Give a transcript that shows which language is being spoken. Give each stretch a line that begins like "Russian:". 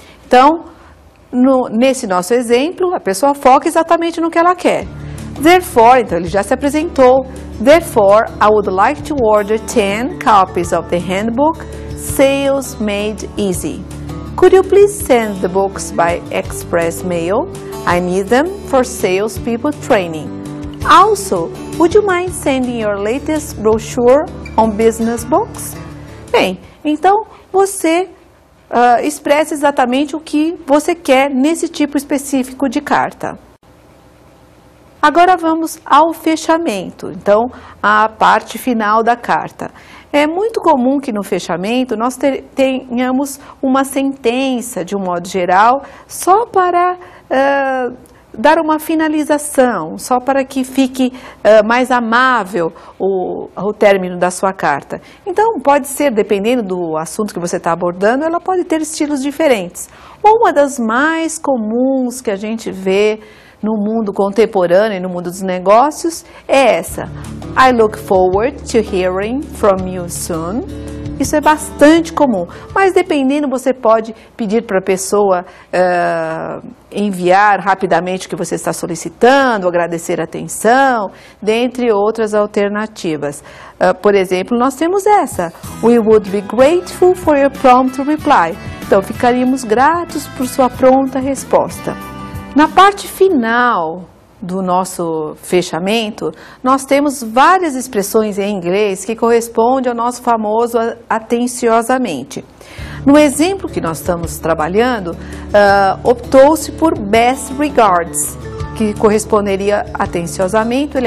Portuguese: Então, nesse nosso exemplo, a pessoa foca exatamente no que ela quer. Therefore, então ele já se apresentou.
English: Therefore, I would like to order 10 copies of the handbook Sales Made Easy. Could you please send the books by express mail? I need them for salespeople training. Also, would you mind sending your latest brochure on business books?
Portuguese: Bem, então você expressa exatamente o que você quer nesse tipo específico de carta. Agora vamos ao fechamento, então a parte final da carta. É muito comum que no fechamento nós tenhamos uma sentença, de um modo geral, só para dar uma finalização, só para que fique mais amável o término da sua carta. Então, pode ser, dependendo do assunto que você está abordando, ela pode ter estilos diferentes. Uma das mais comuns que a gente vê no mundo contemporâneo e no mundo dos negócios é essa.
English: I look forward to hearing from you soon.
Portuguese: Isso é bastante comum, mas dependendo você pode pedir para a pessoa enviar rapidamente o que você está solicitando, agradecer a atenção, dentre outras alternativas. Por exemplo, nós temos essa.
English: We would be grateful for your prompt reply.
Portuguese: Então, ficaríamos gratos por sua pronta resposta. Na parte final do nosso fechamento, nós temos várias expressões em inglês que correspondem ao nosso famoso atenciosamente. No exemplo que nós estamos trabalhando, optou-se por best regards, que corresponderia atenciosamente.